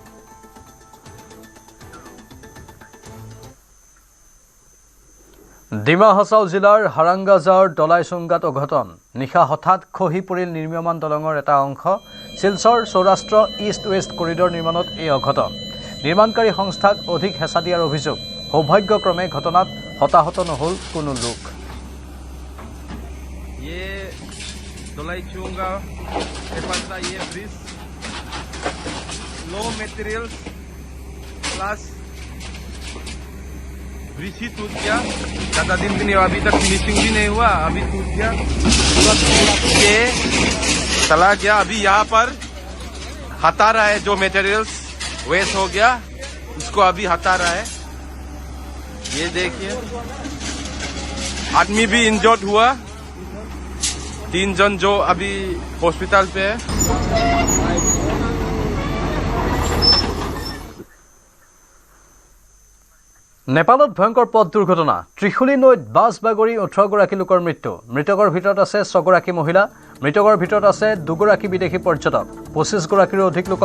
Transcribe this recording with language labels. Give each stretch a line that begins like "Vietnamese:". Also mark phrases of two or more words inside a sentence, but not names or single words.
Assamese: ডিমা হাছাও জিলাৰ হাৰাংগাজাৰ দলাইচুংগাত অঘটন নিশা হঠাৎ খহি পৰিল নিৰ্মীয়মান দলঙৰ এটা অংশ শিলচৰ সৌৰাষ্ট্ৰ ইষ্ট ৱেষ্ট কৰিডৰ নিৰ্মাণত এই অঘটন নিৰ্মাণকাৰী সংস্থাক অধিক হেঁচা দিয়াৰ অভিযোগ সৌভাগ্যক্ৰমে ঘটনাত হতাহত নহ'ল কোনো লোক
Hindi: दलाईचुंगा ये ब्रिज
English: low materials
Hindi: प्लस ब्रिज ही टूट गया ज़्यादा दिन भी नहीं हुआ अभी तक फिनिशिंग भी नहीं हुआ अभी टूट गया पूरा के चला गया अभी यहाँ पर हटा रहा है जो मटेरियल्स वेस्ट हो गया उसको अभी हटा रहा है ये देखिए आदमी भी इंजर्ड हुआ 3 जन जो अभी हॉस्पिटल पे है
Assamese: নেপালত ভয়ংকৰ পথ দুৰ্ঘটনা ত্ৰিশুলী নৈত বাছ বাগৰি 18 গৰাকী লোকৰ মৃত্যু মৃতকৰ ভিতৰত আছে 6 গৰাকী মহিলা মৃতকৰ ভিতৰত আছে 2 গৰাকী বিদেশী পৰ্যটক 25 গৰাকীৰো অধিক লোকক